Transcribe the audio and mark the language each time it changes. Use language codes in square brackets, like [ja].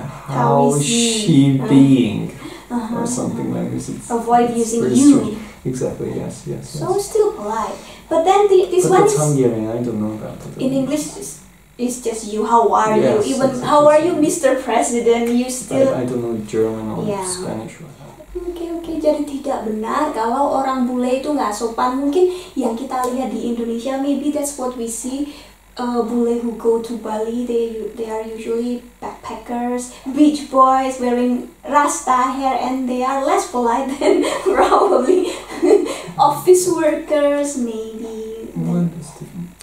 [en] How is she being? Or something like this. Avoid using you. Strange. Exactly, yes. So still polite. But then this one is Hungarian, I don't know about it. In English, it's just you, how are you? Even exactly. How are you, Mr. President? You still... I don't know German or Spanish. [id] Oke, jadi tidak benar kalau orang bule itu nggak sopan. Mungkin yang kita lihat di Indonesia, [en] maybe that's what we see. Bule who go to Bali, they are usually backpackers, beach boys wearing rasta hair, and they are less polite than probably office workers, maybe. Well, it's different.